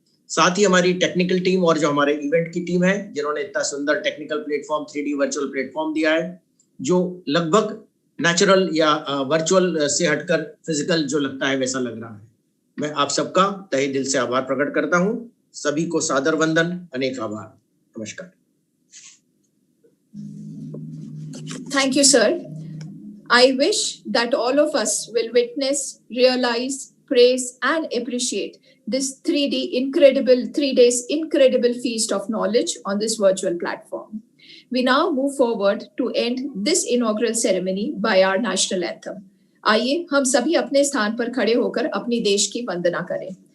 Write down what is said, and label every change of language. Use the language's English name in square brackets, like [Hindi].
[Hindi] साथ ही हमारी technical team और जो हमारे इवेंट की टीम है जिन्होंने इतना सुंदर technical platform 3D virtual platform दिया है जो लगभग नेचुरल या वर्चुअल से हटकर फिजिकल जो लगता है वैसा लग रहा है। मैं आप सबका तहे दिल से आभार प्रकट करता हूं। सभी को सादर वंदन, अनेक आभार, नमस्कार। [English] Thank you, sir. I wish that all of us will witness, realize, praise, and appreciate this 3 days incredible feast of knowledge on this virtual platform. We now move forward to end this inaugural ceremony by our national anthem. [Hindi] आइए हम सभी अपने स्थान पर खड़े होकर अपनी देश की वंदना करें.